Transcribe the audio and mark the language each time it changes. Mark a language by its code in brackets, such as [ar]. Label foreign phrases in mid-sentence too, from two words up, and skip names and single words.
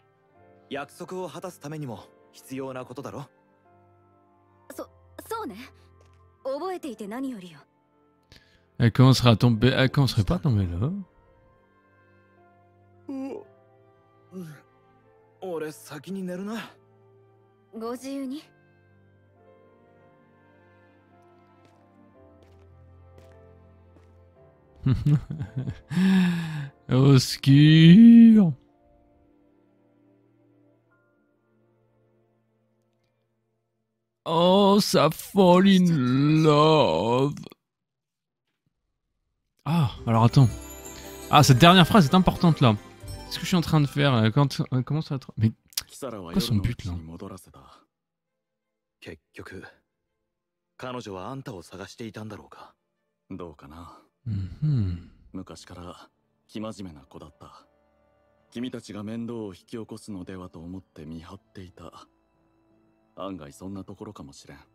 [ja] 約束を果たすためにも必要なことだろ。そうね。覚えていて何よりよ。 [fr] Elle commencerait à tomber. Elle commencerait pas à tomber là. [ja] 俺先に寝るな。ご自由に。 [fr] Au secours. Oh, ça [en] fall in love. [fr] Ah, alors attends. Ah, cette dernière phrase est importante là. Qu'est-ce que je suis en train de faire là, quand on commence à... Mais quoi son but là? [ja] 結局彼女はあんたを探していたんだろうか。どうかな。 Mhm. 昔から生真面目な子だった。君たちが面倒を引き起こすのではと思って見張っていた。案外そんなところかもしれん。